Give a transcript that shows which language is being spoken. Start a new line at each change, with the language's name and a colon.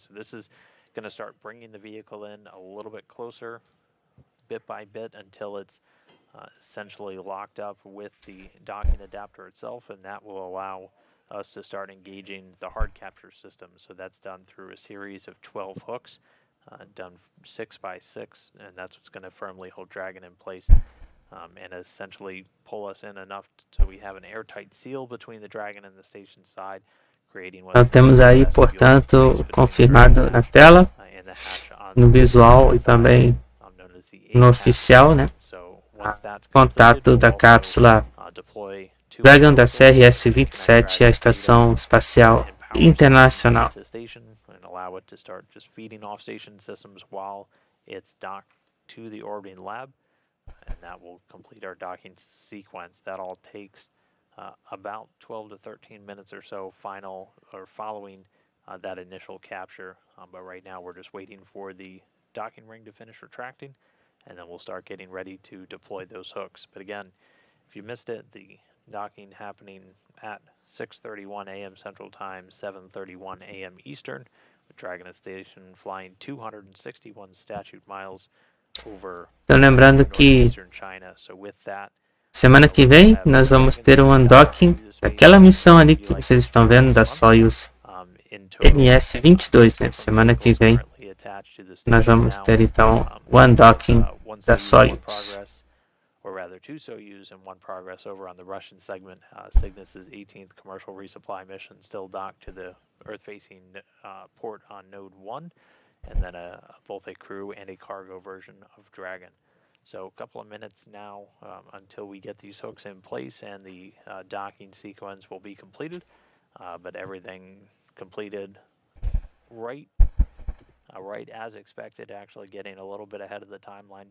English: So this is going to start bringing the vehicle in a little bit closer, bit by bit, until it's essentially locked up with the docking adapter itself, and that will allow us to start engaging the hard capture system. So that's done through a series of 12 hooks, done 6 by 6, and that's what's going to firmly hold Dragon in place and essentially pull us in enough so we have an airtight seal between the Dragon and the station side, creating what
Portuguese: Então temos aí, portanto, confirmado na tela, no visual e também no oficial, né? Contato da cápsula Dragon da Crs-27 à Estação Espacial Internacional.
English: Allow it to start just feeding off station systems while it's docked to the orbiting lab, and that will complete our docking sequence. That all takes about 12 to 13 minutes or so following that initial capture, but right now we're just waiting for the docking ring to finish retracting, and then we'll start getting ready to deploy those hooks. But again, if you missed it, the docking happening at 6:31 a.m. Central Time, 7:31 a.m. Eastern, with Dragon Station flying 261 statute miles over
Portuguese: lembrando que
English: Eastern China. So with that,
Portuguese: semana que vem nós vamos ter um unlocking daquela missão ali que vocês estão vendo da Soyuz MS-22, né? Semana que vem nós vamos ter então o undocking da Soyuz.
English: Or rather, 2 Soyuz and 1 progress over on the Russian segment. Cygnus's 18th commercial resupply mission still docked to the Earth-facing port on Node 1, and then both a crew and a cargo version of Dragon. So a couple of minutes now until we get these hooks in place and the docking sequence will be completed, but everything completed right as expected, actually getting a little bit ahead of the timeline.